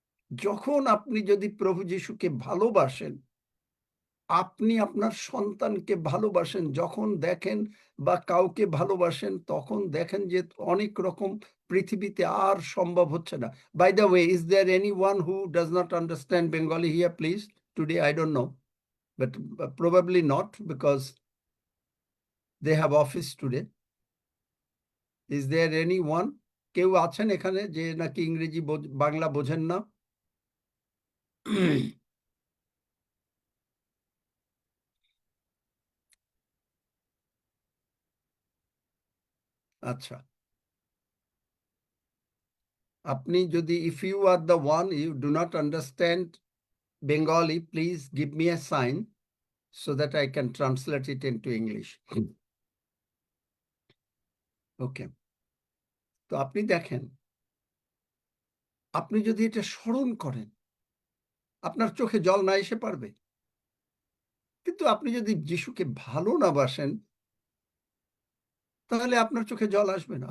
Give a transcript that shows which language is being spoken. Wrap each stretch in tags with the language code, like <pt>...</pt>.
<bn>যখন আপনি যদি প্রভু যিশুকে ভালোবাসেন, আপনি আপনার সন্তানকে ভালোবাসেন, যখন দেখেন বা কাউকে ভালোবাসেন, তখন দেখেন যে অনেক রকম পৃথিবীতে আর সম্ভব হচ্ছে না।</bn> <en>By the way, is there anyone who does not understand Bengali here, please? Today I don't know, but probably not, because they have office today. Is there anyone?</en> <bn>কেউ আছেন এখানে যে নাকি ইংরেজি বাংলা বোঝেন না? আচ্ছা, আপনি যদি,</bn> <en>if you are the one you do not understand Bengali, please give me a sign so that I can translate it into English. Okay.</en> <bn>তো আপনি দেখেন, আপনি যদি এটা স্মরণ করেন, আপনার চোখে জল না এসে পারবে? কিন্তু আপনি যদি যিশুকে ভালো না বাসেন, তাহলে আপনার চোখে জল আসবে না।</bn>